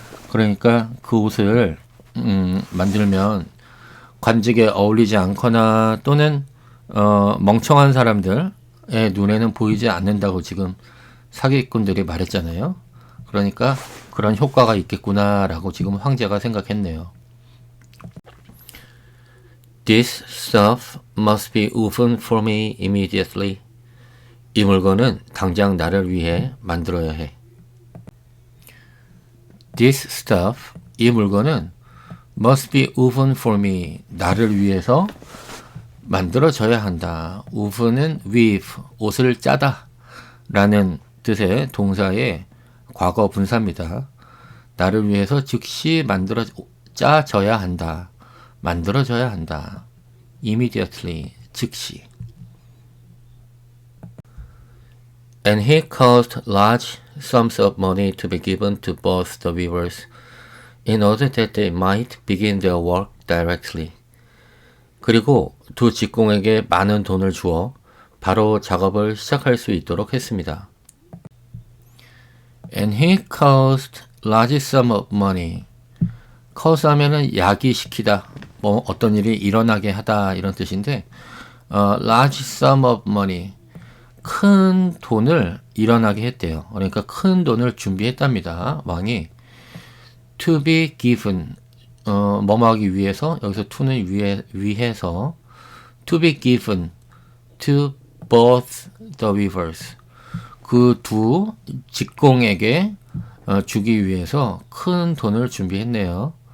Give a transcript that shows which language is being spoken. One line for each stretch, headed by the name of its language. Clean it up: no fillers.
Korean: 그러니까 그 옷을 만들면 관직에 어울리지 않거나 또는 멍청한 사람들의 눈에는 보이지 않는다고 지금 사기꾼들이 말했잖아요. 그러니까 그런 효과가 있겠구나라고 지금 황제가 생각했네요.
English: This stuff must be woven for me immediately.
Korean: 이 물건은 당장 나를 위해 만들어야 해.
English: This stuff,
Korean: 이 물건은
English: must be woven for me,
Korean: 나를 위해서 만들어져야 한다. woven은 weave, 옷을 짜다 라는 뜻의 동사의 과거 분사입니다. 나를 위해서 즉시 짜져야 한다. 만들어져야 한다. immediately, 즉시.
English: And he caused large sums of money to be given to both the weavers in order that they might begin their work directly.
Korean: 그리고 두 직공에게 많은 돈을 주어 바로 작업을 시작할 수 있도록 했습니다.
English: And he caused large sum of money.
Korean: cause 하면은 야기시키다, 뭐 어떤 일이 일어나게 하다 이런 뜻인데,
English: large sum of money,
Korean: 큰 돈을 일어나게 했대요. 그러니까 큰 돈을 준비했답니다. 왕이. to be given, 뭐뭐 하기 위해서, 여기서 to는 위해서,
English: to be given to both the weavers,
Korean: 그 두 직공에게 주기 위해서 큰 돈을 준비했네요.